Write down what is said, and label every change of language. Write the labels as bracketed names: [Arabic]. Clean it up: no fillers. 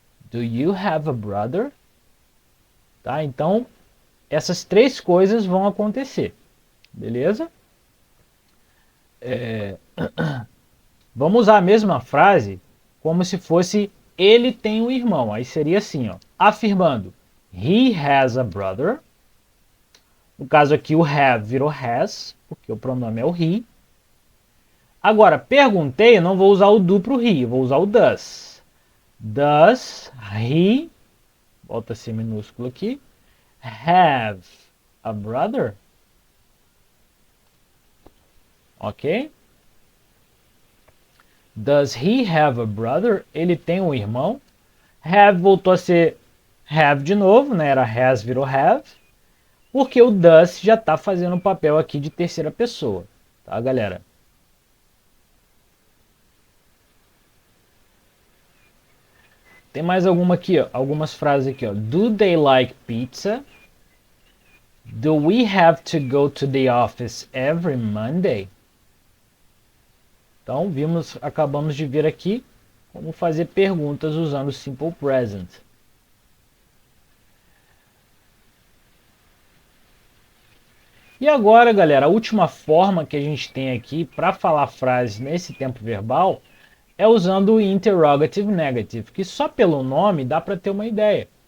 [English] Do you have a brother? [Portuguese] Tá? Então, essas 3 coisas vão acontecer. Beleza? Vamos usar a mesma frase como se fosse ele tem um irmão. Aí seria assim, ó, afirmando [English] he has a brother. [Portuguese] No caso aqui o have virou has, porque o pronome é o he. Agora, perguntei, eu não vou usar o do para o he, eu vou usar o does. [English] Does he, [Portuguese] volta a ser minúsculo aqui, [English] have a brother? [Portuguese] Ok? [English] Does he have a brother? [Portuguese] Ele tem um irmão. Have voltou a ser have de novo, né? Era has, virou have. Porque o does já está fazendo um papel aqui de terceira pessoa. Tá, galera? Tem mais alguma aqui, ó, algumas frases aqui, ó. [English] Do they like pizza? Do we have to go to the office every Monday? [Portuguese] Então, acabamos de ver aqui como fazer perguntas usando o Simple Present. E agora, galera, a última forma que a gente tem aqui para falar frases nesse tempo verbal é usando o Interrogative Negative, que só pelo nome dá para ter uma ideia.